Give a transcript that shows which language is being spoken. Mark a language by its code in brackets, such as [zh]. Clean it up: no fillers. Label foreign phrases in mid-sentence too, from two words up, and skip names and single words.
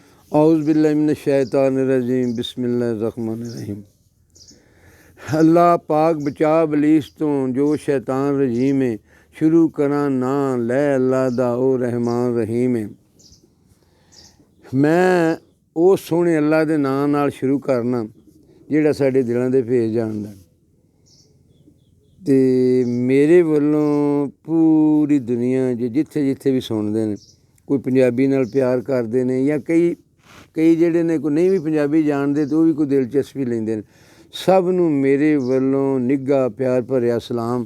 [ar] أعوذ بالله من الشيطان الرجيم بسم الله الرحمن الرحيم. [pa] ਅੱਲਾਹ ਪਾਕ ਬਚਾ ਬਲੀਸ ਤੋਂ ਜੋ ਸ਼ੈਤਾਨ ਰਜੀਮ ਹੈ। ਸ਼ੁਰੂ ਕਰਾਂ ਨਾਂ ਲੈ ਅੱਲਾਹ ਦਾ ਓ ਰਹਿਮਾਨ ਰਹੀਮ ਹੈ। मैं ਉਹ ਸੋਹਣੇ ਅੱਲਾ ਦੇ ਨਾਂ ਨਾਲ ਸ਼ੁਰੂ ਕਰਨਾ ਜਿਹੜਾ ਸਾਡੇ ਦਿਲਾਂ ਦੇ ਭੇਜ ਜਾਣਦਾ। ਅਤੇ ਮੇਰੇ ਵੱਲੋਂ ਪੂਰੀ ਦੁਨੀਆ 'ਚ ਜਿੱਥੇ ਜਿੱਥੇ ਵੀ ਸੁਣਦੇ ਨੇ, ਕੋਈ ਪੰਜਾਬੀ ਨਾਲ ਪਿਆਰ ਕਰਦੇ ਨੇ ਜਾਂ ਕਈ ਜਿਹੜੇ ਨੇ ਕੋਈ ਨਹੀਂ ਵੀ ਪੰਜਾਬੀ ਜਾਣਦੇ ਅਤੇ ਉਹ ਵੀ ਕੋਈ ਦਿਲਚਸਪੀ ਲੈਂਦੇ ਨੇ, ਸਭ ਨੂੰ ਮੇਰੇ ਵੱਲੋਂ ਨਿੱਘਾ ਪਿਆਰ ਭਰਿਆ ਸਲਾਮ।